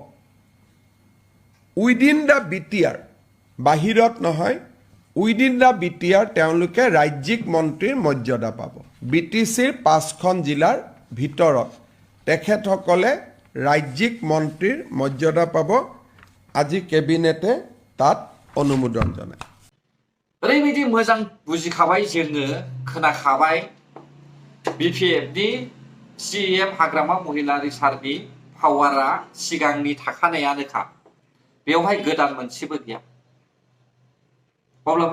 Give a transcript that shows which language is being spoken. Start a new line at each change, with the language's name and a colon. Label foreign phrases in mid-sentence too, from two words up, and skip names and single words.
English: within the BTR
Assamese: বাহিৰত নহয়
English: within the BTR
Assamese: তেওঁলোকে ৰাজ্যিক মন্ত্ৰীৰ মৰ্যাদা পাব BTCৰ 5খন জিলাৰ ভিতৰত তেখেতসকলে ৰাজ্যিক মন্ত্ৰীৰ মৰ্যাদা পাব আজি কেবিনেটে তাত অনুমোদন জনায়
Bodo: ओरैबायदि मोजां बुजिखाबाय जोङो खोनाखाबाय BPFनि CEM हाग्रामा महिलारि सारनि पावारा सिगांनि थाखानायानोखा बेवहाय गोदान मोनसेबो गैया अब्ला